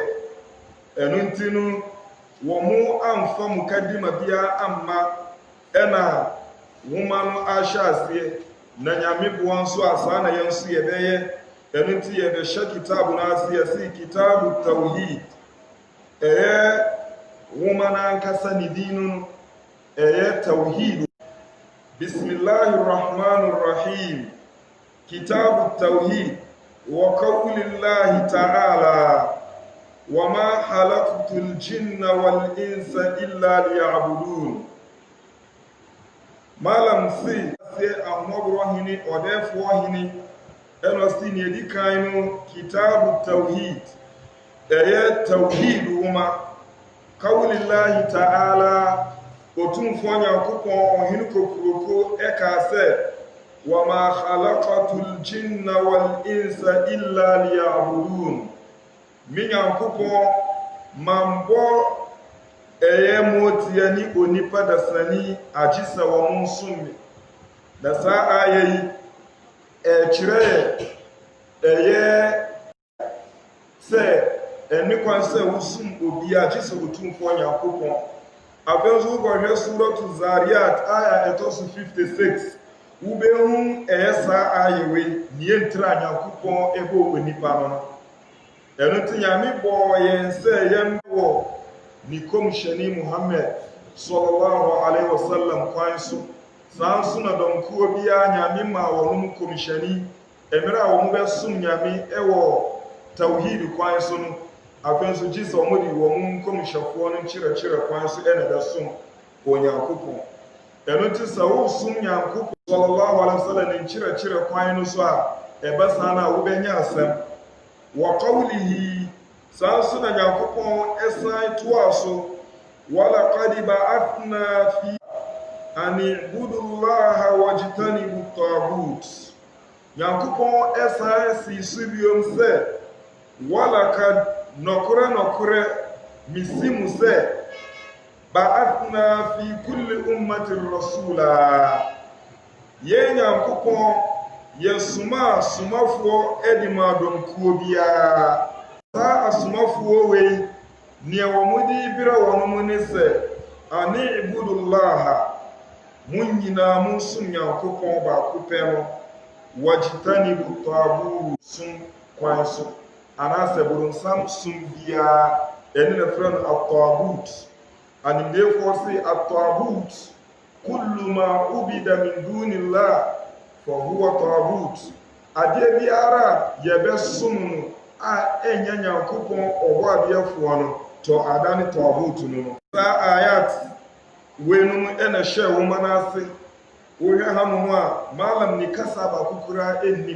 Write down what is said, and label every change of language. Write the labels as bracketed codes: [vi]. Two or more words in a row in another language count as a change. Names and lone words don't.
[ak] Ɛno nti no wɔn amfa mukadima biara amma ɛna nwoma no ahyɛ aseɛ na nyameboa nso asaa na yɛn nso yɛbɛyɛ. Ɛno nti yɛbɛhyɛ kitabu no ase yɛsi [ar] كتاب توحيد. [ak] Ɛyɛ nwoma na ankasa ne din no ɛyɛ tawhid. [ar] بسم الله الرحمن الرحيم. كتاب التوحيد وقول الله تعالى وما خلقت الجن والإنس إلا ليعبدون. [ak] Malam si ahmobro hini odefo hini eno si ne di kan no [ar] كتاب التوحيد [ak] ɛyɛ tawhid woma [ar] قول الله تعالى [ak] otumfo Nyankopɔn ɔhene kokuroko ɛka sɛ [ar] وما خلقت الجن والإنس إلا ليعبدون. [ak] Me Nyankopɔn mambɔ ɛyɛ motia ni onipa dasani agye sɛ wɔn nsom. Na saa ayɛ yi ɛkyerɛ ɛyɛ sɛ ɛne kwan sɛ wosum obi agye sɛ otumfo Nyankopɔn. Afei nso wokɔhwɛ suratu Zariyat aya ɛtɔ so 56 wobɛhu ɛyɛ saa ayɛ wei nie ntira Nyankopɔn ɛbɔ onipa no. Ɛno nti Nyame bɔɔ yɛn sɛ yɛmbɔ ne komhyɛni Muhammad [ar] صلى الله عليه وسلم [ak] kwan so. Saa nso na dɔnkuo biara Nyame ma wɔn komhyɛni mmerɛ a wɔn bɛsom Nyame ɛwɔ tawhid kwan so no. Afei nso gye sɛ wɔn de wɔn komhyɛfoɔ no nkyerɛkyerɛ kwan so ɛna bɛsom Onyankopɔn. Ɛno nti sɛ wosom Nyankopɔn [ar] صلى الله عليه وسلم [ak] ne nkyerɛkyerɛ kwan no so a ɛbɛsa na wobɛnya asɛm. [ar] وقوله [ak] saa nso na Nyankopɔn ɛsan toa so [ar] ولقد بعثنا في أن اعبدوا الله واجتنبوا الطاغوت. [ak] Nyankopɔn ɛsan si so biom sɛ [ar] ولقد [ak] nɔkorɛ misimu sɛ [ar] بعثنا في كل أمة رسولا. [ak] Yɛn Nyankopɔn yɛsoma somafoɔ adi ma adɔmkuo biara. Saa asomafoɔ wei nea wɔn de bere wɔn mu ne sɛ [ar] أن اعبدوا الله [ak] mo nyinaa mo nsom Nyankopɔn baako pɛ no wɔgyitanibu taabu som kwan so anaasɛ boronsam som biara ɛne na frɛ no ataabut. Animdeefoɔ se [ar] الطاغوت كل ما عبد من دون الله فهو طاغوت. [ak] Adeɛ biara yɛbɛsom no a ɛnyɛ Nyankopɔn ɔbɔ adeɛfoɔ no tɔ ada ne taabut no. Saa ayat weinom ɛna hyɛ wɔn ase. Wohwɛ ha no a malam ne kasa baako koraa ɛnnim.